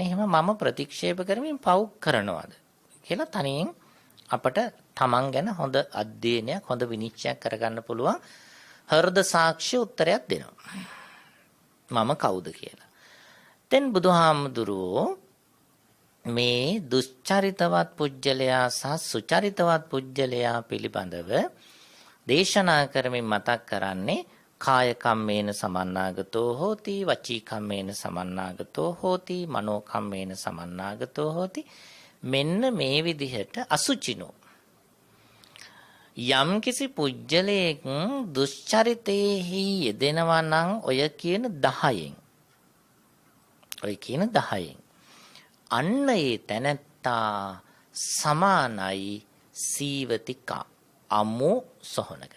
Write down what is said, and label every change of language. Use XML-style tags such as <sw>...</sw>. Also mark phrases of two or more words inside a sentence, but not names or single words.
<si>එහෙම මම ප්‍රතික්ෂේප කරමින් පව් කරනවද කියලා තනියෙන් අපට තමන් ගැන හොඳ අධ්‍යයනයක් හොඳ විනිශ්චයක් කරගන්න පුළුවන් හෘද සාක්ෂි උත්තරයක් දෙනවා. මම කවුද කියලා. දැන් බුදුහාමුදුරුවෝ මේ දුස්චරිතවත් පුජ්‍යලයා සහ සුචරිතවත් පුජ්‍යලයා පිළිබඳව දේශනා කරමින් මතක් කරන්නේ</si> <pi>කාය කම්මේන සමන්නාගතෝ හෝති</pi> <si>වචී කම්මේන සමන්නාගතෝ හෝති මනෝ කම්මේන සමන්නාගතෝ හෝති. මෙන්න මේ විදිහට අසුචිනෝ යම් කිසි පුජ්‍යලයක දුෂ්චරිතේහි යෙදෙනවා නම් ඔය කියන 10න් අන්න ඒ තැනැත්තා සමානයි සීවතිකා අමු සොහනකට.</si>